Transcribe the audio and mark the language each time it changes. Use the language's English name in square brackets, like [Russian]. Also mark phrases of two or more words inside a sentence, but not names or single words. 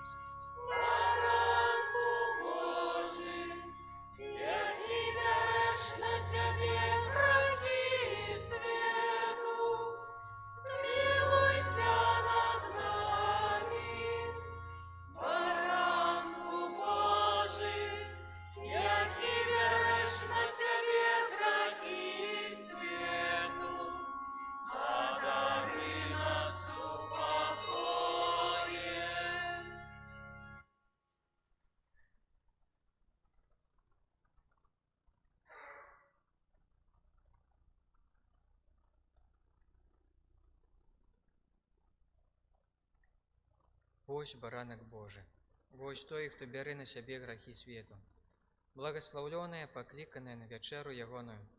[Ukrainian] Ранку Божий, який береш на себе грехи свету, змилуйся над нами. Баранку Божий, який береш на себе грехи свету, одари нас упокоєм. [Belarusian] Вось баранак Божий, вось той, хто бярэ на сябе грахі свету, благословленная, пакліканая на вячэру ягоную.